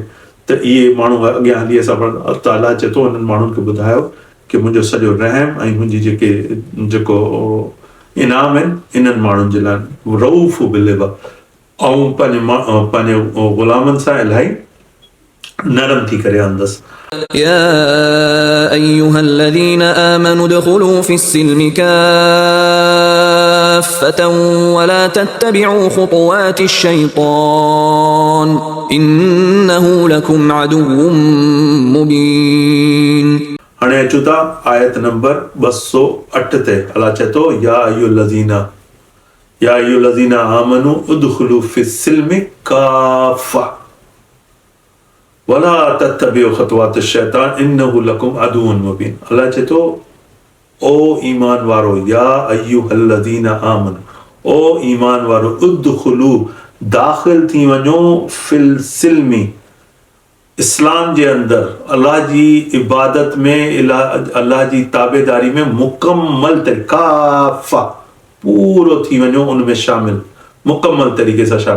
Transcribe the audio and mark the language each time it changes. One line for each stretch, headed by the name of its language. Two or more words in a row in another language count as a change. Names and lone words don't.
Sindhi: त इहे माण्हू अॻियां हली असां त अलाह चए थो उन्हनि माण्हुनि खे ॿुधायो कि मुंहिंजो सॼो रहम ऐं मुंहिंजी जेको इनाम आहिनि इन्हनि माण्हुनि जे लाइ
Arabic: رءوف بالعباد.
Sindhi: ऐं पंहिंजे ग़ुलामनि सां इलाही नरम थी करे हलंदसि.
Arabic: يا أيها الذين آمنوا ادخلوا في السلم كافة ولا تتبعوا خطوات الشيطان إنه لكم عدو مبين.
Sindhi: हाणे अचूं था आयत नंबर 208 ते. अलाह चए थो
Arabic: يا أيها الذين آمنوا ادخلوا في السلم كافة ولا تتبعوا خطوات الشيطان إنه لكم عدو مبين.
Sindhi: अलाह चए थो ओ ईमान वारो
Arabic: يا أيها الذين آمنوا
Sindhi: ओ ईमान वारो उदखुलू दाख़िल थी वञो
Arabic: في السلم
Sindhi: इस्लाम जे अंदर अलाह जी इबादत में अलाह जी ताबेदारी में मुकम्मल काफ़ा पूरो थी वञो उनमें शामिल मुकम्मल तरीक़े सां शामिल.